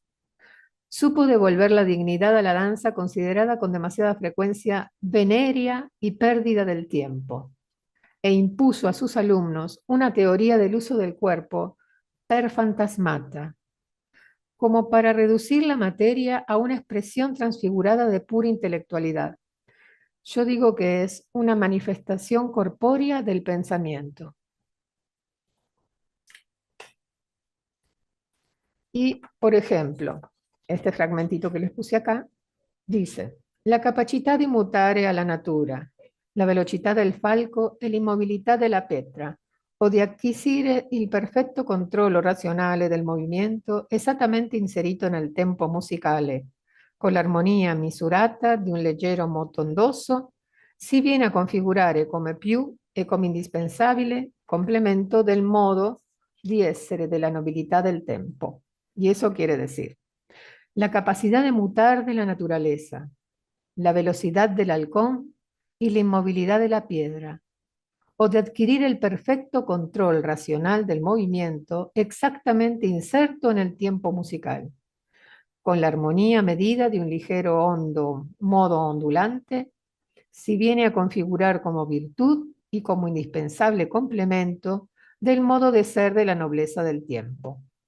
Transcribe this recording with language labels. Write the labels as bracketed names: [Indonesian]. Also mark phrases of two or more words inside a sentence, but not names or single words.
[Spanish] Supo devolver la dignidad a la danza considerada con demasiada frecuencia venérea y pérdida del tiempo, e impuso a sus alumnos una teoría del uso del cuerpo [Latin] per fantasmata, [Spanish] como para reducir la materia a una expresión transfigurada de pura intelectualidad. Yo digo que es una manifestación corpórea del pensamiento. Y, por ejemplo, este fragmentito que les puse acá dice: [Italian] la capacità di mutare alla natura, la velocità del falco e l'immobilità della petra, o di acquisire il perfetto controllo razionale del movimento esattamente inserito nel tempo musicale, con l'armonia misurata di un leggero moto ondoso, si viene a configurare come più e come indispensabile complemento del modo di essere della nobilità del tempo. [Spanish] Y eso quiere decir la capacidad de mutar de la naturaleza, la velocidad del halcón y la inmovilidad de la piedra, o de adquirir el perfecto control racional del movimiento exactamente inserto en el tiempo musical, con la armonía medida de un ligero modo ondulante, si viene a configurar como virtud y como indispensable complemento del modo de ser de la nobleza del tiempo.